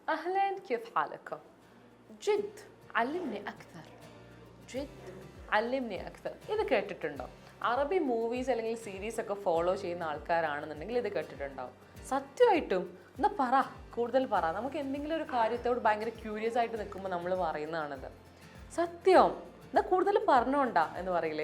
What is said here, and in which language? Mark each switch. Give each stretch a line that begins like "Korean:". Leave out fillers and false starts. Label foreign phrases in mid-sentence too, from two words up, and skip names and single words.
Arabic: أهلا كيف حالكم؟ جد علمني أكثر. جد علمني أكثر.
Malayalam: ഇത് കേട്ടിട്ടുണ്ടോ? അറബി മൂവീസ് അല്ലെങ്കിൽ സീരീസ് ഒക്കെ ഫോളോ ചെയ്യുന്ന ആൾക്കാരാണെന്നുണ്ടെങ്കിൽ ഇത് കേട്ടിട്ടുണ്ടാവും. സത്യമായിട്ടും എന്നാ പറ, കൂടുതൽ പറ. നമുക്ക് എന്തെങ്കിലും ഒരു കാര്യത്തോട് ഭയങ്കര ക്യൂരിയസ് ആയിട്ട് നിൽക്കുമ്പോൾ നമ്മൾ പറയുന്നതാണത്. സത്യം എന്നാൽ കൂടുതൽ പറഞ്ഞോണ്ടാ എന്ന് പറയില്ലേ.